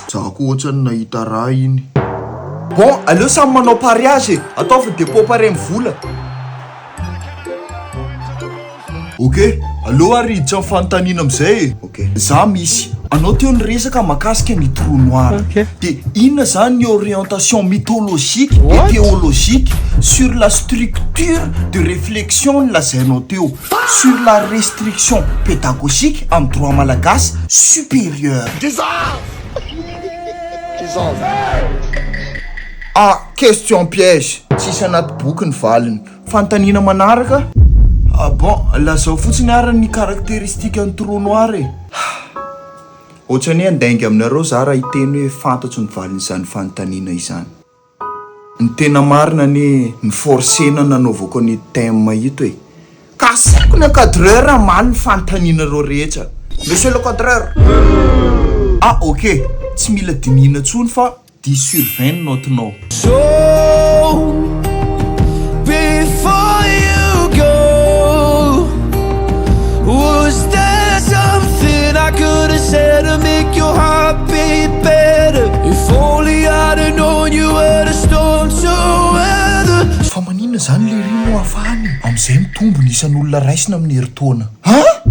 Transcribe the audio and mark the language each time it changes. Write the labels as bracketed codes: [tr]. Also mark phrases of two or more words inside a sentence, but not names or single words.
[mg] Zako ohatrany nahita raha iny. Bon, aleo samy manao pariage e. Ataovy dépôt pare amin'ny vola. Ok, aleo ariditra amin'ny fanontaniana amizay e. Ok. Za misy. Anao teo niresaka mahakasika ny [fr] trou noir. [mg] Dia inona zany ny [fr] orientation mythologique et théologique sur la structure de réflexion [mg] nolazainao teo [fr] sur la restriction pédagogique [mg] amin'ny [fr] droit malagasy supérieur. Question piège. [mg] Tsisy anaty boky ny valiny. Fanontaniana manaraka. Bon, lazao fotsiny arany caractéristique ny [fr] trou noir [mg] e. Ohatrany andainga aminareo za raha hiteny hoe fantatro ny valin'izany fanontaniana izany. Ny tena marina ny forcena nanaovako ny thème ito e. Kasaiko ny encadreur amaly ny fanontanianareo rehetra. [fr] Monsieur le cadreur. Ok. [mg] Tsy mila dinihina intsony fa 10 sur 20 notenao. [en] So, before you go, was there something I could have said to make your heart beat better? If only I'd have known you were the storm to weather. [mg] Fa manina zany le rino afahany. Amizay mitombo ny isan'olona raisina amin'ny heritaona.